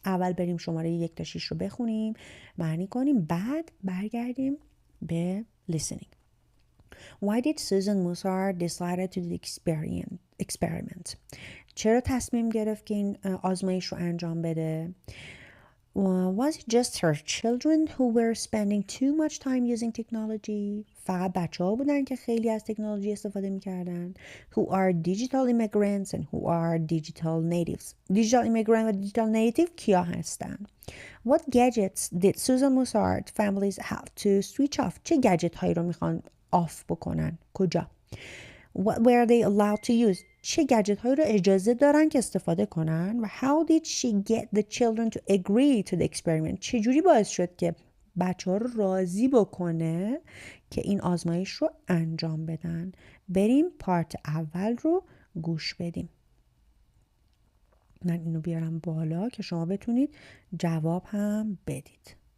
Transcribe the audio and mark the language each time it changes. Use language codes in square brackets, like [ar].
[fa] اول بریم شماره 1 تا 6 رو بخونیم، معنی کنیم، بعد برگردیم به listening. [en] Why did Susan Mosshart decided to do the experiment? [fa] چرا تصمیم گرفت که این آزمایش رو انجام بده؟ [en] Was it just her children who were spending too much time using technology? [fa] فقط بچه ها بودن که خیلی از تکنولوژی استفاده میکردن. [en] Who are digital immigrants and who are digital natives. Digital immigrant و digital native [fa] کیا هستن؟ [en] What gadgets did Susan Musard families have to switch off? [fa] چه گجت هایی رو میخوان آف بکنن؟ کجا؟ [en] What were they allowed to use? [fa] چه گجت هایی رو اجازه دارن که استفاده کنن؟ و [en] how did she get the children to agree to the experiment? [fa] چجوری باعث شد که بچه ها رو راضی بکنه که این آزمایش رو انجام بدن؟ بریم پارت اول رو گوش بدیم. من اینو بیارم بالا که شما بتونید جواب هم بدید.